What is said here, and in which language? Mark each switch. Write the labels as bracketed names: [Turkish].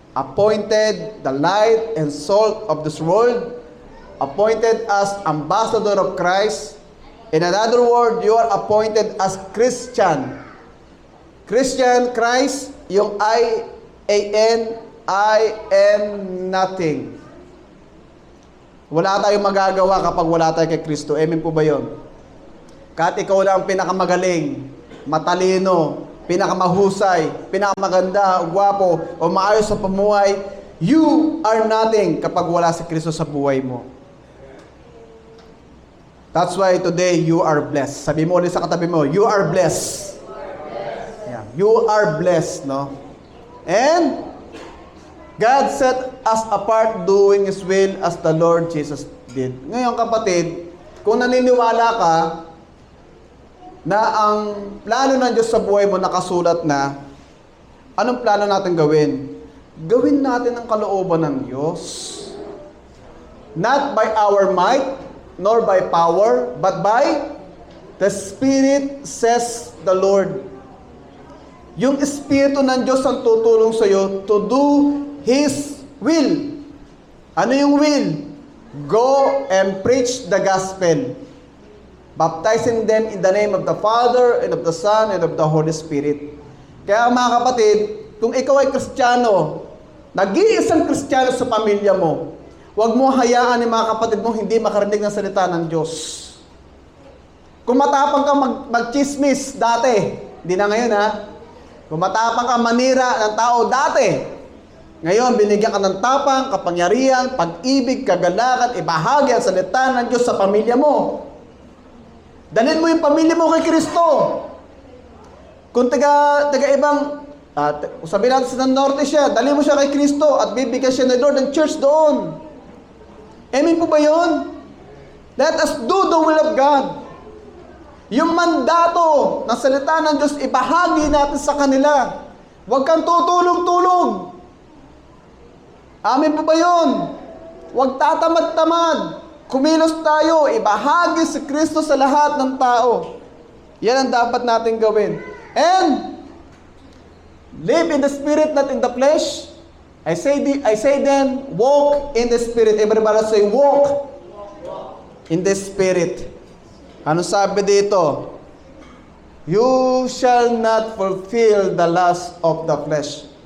[English] Appointed the light and salt of this world. Appointed as ambassador of Christ. In another word, you are appointed as Christian. Christian, Christ, yung I-A-N, I am nothing. [Filipino] Wala tayong magagawa kapag wala tayo kay Kristo. Amen po ba yun? Kahit ikaw lang ang pinakamagaling, matalino, pinakamahusay, pinakamaganda, gwapo, o maayos sa pamuhay, [English] you are nothing [Filipino] kapag wala si Kristo sa buhay mo. [English] That's why today you are blessed. [Filipino] Sabi mo ulit sa katabi mo, [English] you are blessed. Yeah, you are blessed, no? And God set us apart doing His will as the Lord Jesus did. [Filipino] Ngayon kapatid, kung naniniwala ka na ang plano ng Diyos sa buhay mo nakasulat na, anong plano natin gawin? Gawin natin ang kalooban ng Diyos. [English] Not by our might, nor by power, but by the Spirit, says the Lord. [Filipino] Yung Espiritu ng Diyos ang tutulong sa iyo [English] to do His will. [Filipino] Ano yung will? [English] Go and preach the gospel, baptizing them in the name of the Father, and of the Son, and of the Holy Spirit. [Filipino] Kaya mga kapatid, kung ikaw ay Kristiyano, nag-iisang Kristiyano sa pamilya mo, huwag mo hayaan ni mga kapatid mo hindi makarinig ng salita ng Diyos. Kung matapang ka mag-chismis dati, hindi na ngayon ha, kung matapang ka manira ng tao dati, ngayon binigyan ka ng tapang, kapangyarihan, pag-ibig, kagalakan, ibahagi ang salita ng Diyos sa pamilya mo. Dalhin mo yung pamilya mo kay Kristo. Kung taga-ibang, sabihin natin sa norte siya, dalhin mo siya kay Kristo at bibigyan siya ng Lord ng church doon. Amen po ba yun? [English] Let us do the will of God. [Filipino] Yung mandato ng salita ng Diyos, ibahagi natin sa kanila. Huwag kang tutulog-tulog. Amen po ba yun? Huwag tatamad-tamad. Kumilos tayo, ibahagi si Kristo sa lahat ng tao. Yan ang dapat natin gawin. [English] And, live in the Spirit, not in the flesh. I say then, walk in the Spirit. Everybody say, walk in the Spirit. [Filipino] Ano sabi dito? [English] You shall not fulfill the lust of the flesh.